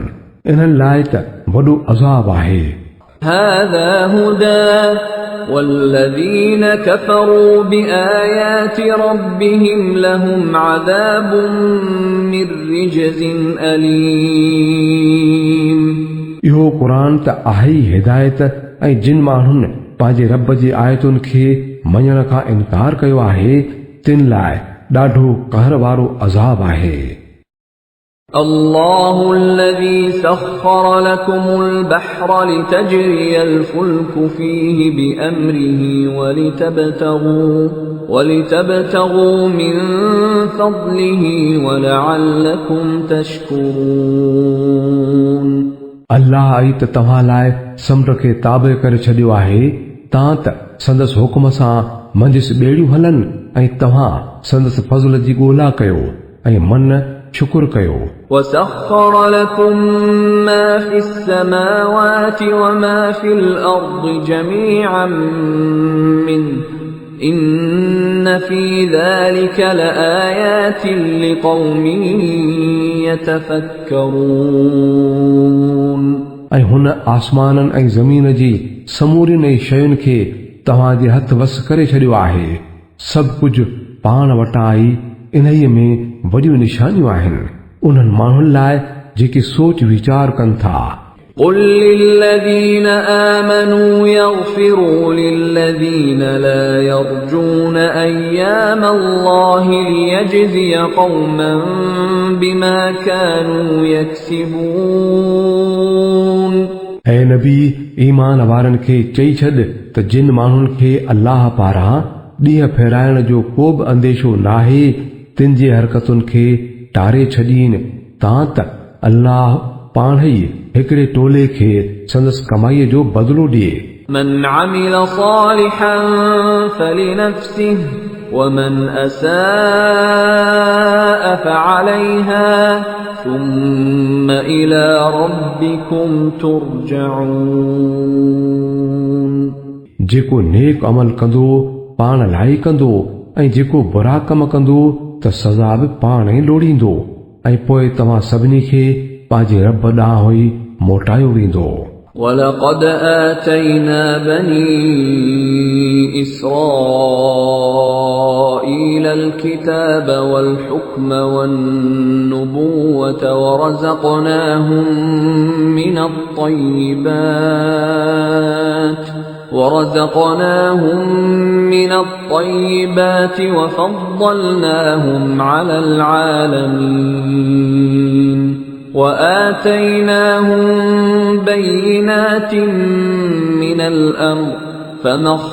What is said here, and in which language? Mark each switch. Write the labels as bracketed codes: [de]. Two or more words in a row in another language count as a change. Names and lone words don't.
[sd] इन्हनि लाइ त वॾो अज़ाब आहे। [ar] هذا هدى والذين كفروا بآيات ربهم لهم عذاب من رجز أليم। [sd] इहो क़ुरान त आहे ई हिदायत ऐं जिन माण्हुनि पंहिंजे रब जी आयतुनि खे मञण खां इनकार कयो आहे तिन लाइ ॾाढो कहर वारो अज़ाब आहे। [ar] الله الذي سخر لكم البحر لتجري الفلك فيه بأمره ولتبتغوا من فضله ولعلكم تشكرون [sd] अल्लाह आई त तव्हां लाइ समुंड खे ताबे करे छॾियो आहे तां त संदसि हुकुम सां मंझि ॿेड़ियूं हलनि ऐं तव्हां संदसि फज़ल जी ॻोल्हा कयो ऐं मन शुक्र कयो [ar] وسخر لكم ما في السماوات وما في الأرض جميعا منه إن في ذلك لآيات لقوم يتفكرون [sd] ऐं हुन आसमाननि ऐं ज़मीन जी समूरियुनि शयुनि खे तव्हांजे हथ वस करे छॾियो आहे सभु कुझु पाण वटां आई इन्हीअ में वॾियूं निशानियूं आहिनि उन्हनि माण्हुनि लाइ जेके सोच वीचार कनि था [ar] قل للذين آمنوا يغفروا للذين لا يرجون أيام الله ليجزي قوما بما كانوا يكسبون [sd] ऐं नबी ईमान वारनि खे चई छॾ त जिन माण्हुनि खे अल्लाह पारां ॾींहं फेराइण जो को बि अंदेशो नाहे तिन जे हरकतुनि खे टारे छॾीनि तां त अल्लाह पाण ई हिकिड़े टोले खे संदसि कमाईअ जो बदिलो ॾिए [ar] من عمل صالحا فلنفسه ومن أساء فعليها ثم إلى ربكم ترجعون [sd] जेको नेक अमल कंदो पाण लाइ कंदो ऐं जेको बुरा कम कंदो त सज़ा बि पाण ई लोड़ींदो ऐं पोइ तव्हां सभिनी खे पंहिंजे रब ॾांहुं ई मोटायो वेंदो [ar] ولقد آتينا بني إسرائيل الكتاب والحكم والنبوة ورزقناهم من الطيبات وفضلناهم على العالمين وآتيناهم بينات من الأمر فما